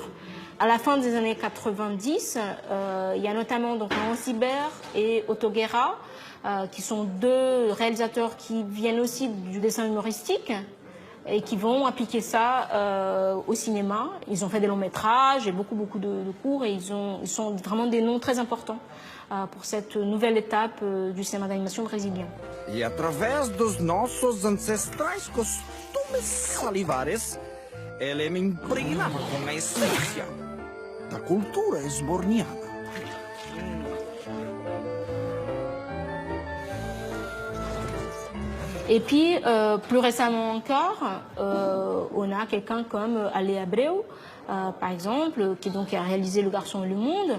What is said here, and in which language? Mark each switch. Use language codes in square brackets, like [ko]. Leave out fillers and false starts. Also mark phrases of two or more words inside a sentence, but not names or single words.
[fr] À la fin des années 90, il y a notamment donc Hans Zimmer et Otto Guerra, qui sont 2 réalisateurs qui viennent aussi du dessin humoristique et qui vont appliquer ça au cinéma. Ils ont fait des longs métrages et beaucoup de courts, et ils sont vraiment des noms très importants pour cette nouvelle étape du cinéma d'animation brésilien. [pt] E através dos nossos ancestrais costumes salivares, ele me impregnava com a essência da cultura esborniana. [fr] Et puis, plus récemment encore, on a quelqu'un comme Ale Abreu, par exemple, qui donc a réalisé Le Garçon et le Monde.